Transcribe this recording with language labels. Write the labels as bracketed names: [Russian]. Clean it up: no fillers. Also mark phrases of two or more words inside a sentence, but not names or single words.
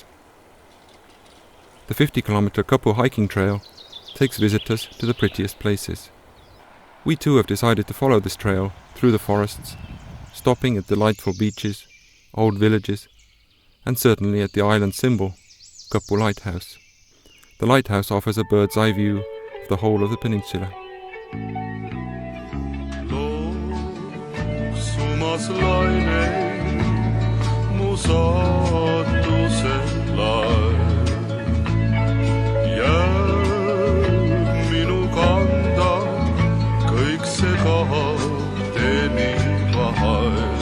[English] The 50-kilometer Kapu hiking trail takes visitors to the prettiest places. We too have decided to follow this trail through the forests, stopping at delightful beaches, old villages, and certainly at the island symbol, Kapu Lighthouse. The lighthouse offers a bird's eye view of the whole of the peninsula. [Estonian] Loksumas laine, mu saatuse laev. Jääb minu kanda kõik see kahteni vahel.